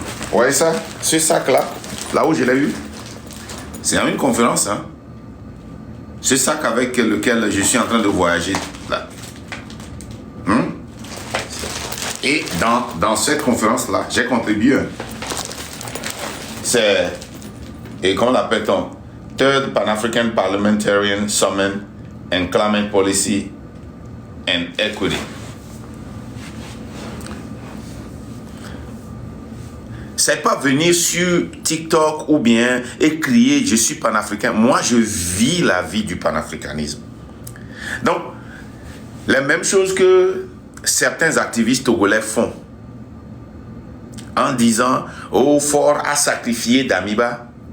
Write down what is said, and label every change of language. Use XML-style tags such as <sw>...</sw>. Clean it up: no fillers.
<fr>Vous voyez ça? Ce sac-là, là où je l'ai eu, c'est une conférence. Hein? Ce sac avec lequel je suis en train de voyager. Là. Et dans cette conférence-là, j'ai contribué. C'est, et comment l'appelle-t-on?</fr> <en>Third Pan-African Parliamentarian Summit and Climate Policy and Equity.</en> <fr>C'est pas venir sur TikTok ou bien et crier je suis panafricain. Moi, je vis la vie du panafricanisme. Donc, la même chose que certains activistes togolais font en disant oh, Ford a sacrifié Damiba.</fr>